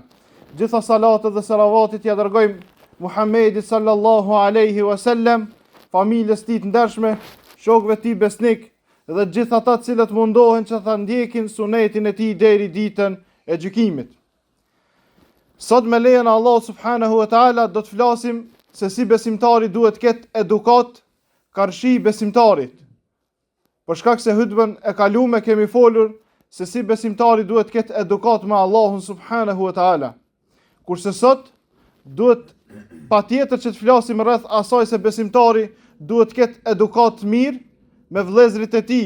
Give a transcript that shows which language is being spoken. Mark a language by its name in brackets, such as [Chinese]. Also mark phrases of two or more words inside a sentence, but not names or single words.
[Albanian] Gjitha salatet dhe salavatit ja dërgojmë Muhammedit [Arabic] صلى الله عليه وسلم, [Albanian] familjes tij të ndershme, shokëve tij besnik dhe gjithë ata të cilët mundohen që ta ndjekin sunetin e tij deri ditën e gjykimit. Sot me lejen e Allah [Arabic] سبحانه وتعالى [Albanian] do të flasim se si besimtari duhet të ketë edukat karshi besimtarit. Për shkak se hutbën e kalume kemi folur se si besimtari duhet të ketë edukat me Allahun [Arabic] سبحانه وتعالى. [Albanian] Kurse sot duhet patjetër që të flasim rreth asaj se besimtari duhet të ketë edukat mirë me vëllezërit e tij.